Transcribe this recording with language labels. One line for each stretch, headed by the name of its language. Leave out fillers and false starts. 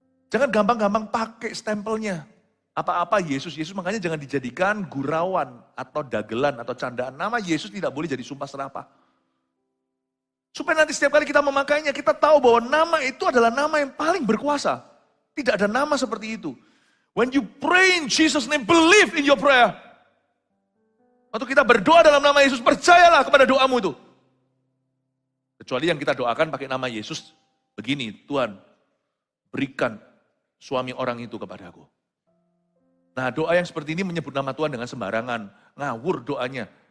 Indonesian: Jangan gampang-gampang pakai stempelnya. Apa-apa Yesus, makanya jangan dijadikan gurauan atau dagelan atau candaan. Nama Yesus tidak boleh jadi sumpah serapah. Supaya nanti setiap kali kita memakainya, kita tahu bahwa nama itu adalah nama yang paling berkuasa. Tidak ada nama seperti itu.
English: When you pray in Jesus' name, believe in your prayer.
Indonesian: Waktu kita berdoa dalam nama Yesus, percayalah kepada doamu itu. Kecuali yang kita doakan pakai nama Yesus, begini, Tuhan, berikan suami orang itu kepadaku. Nah, doa yang seperti ini menyebut nama Tuhan dengan sembarangan, ngawur doanya.